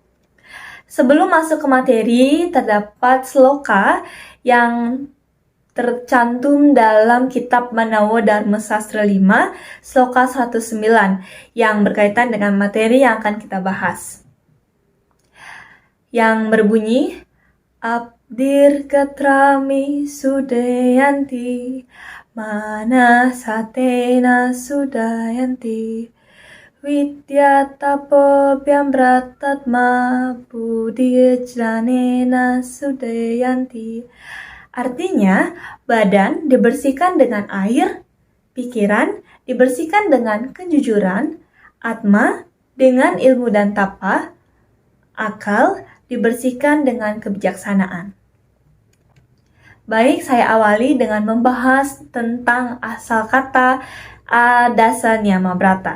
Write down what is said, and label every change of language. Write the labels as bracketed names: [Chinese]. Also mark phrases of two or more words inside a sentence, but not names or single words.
[Indonesian] Sebelum masuk ke materi, terdapat sloka yang tercantum dalam kitab Manawa Dharma Sastra 5, sloka 109, yang berkaitan dengan materi yang akan kita bahas. Yang berbunyi, [Sanskrit] Abdir Gatrami Sudayanti, Mana Satena Sudayanti, Vidya Tapo Byambratatma Buddhi Janena Sudayanti. [Indonesian] Artinya, badan dibersihkan dengan air, pikiran dibersihkan dengan kejujuran, atma dengan ilmu dan tapa, akal dibersihkan dengan kebijaksanaan. Baik, saya awali dengan membahas tentang asal kata Dasa Niyama Brata.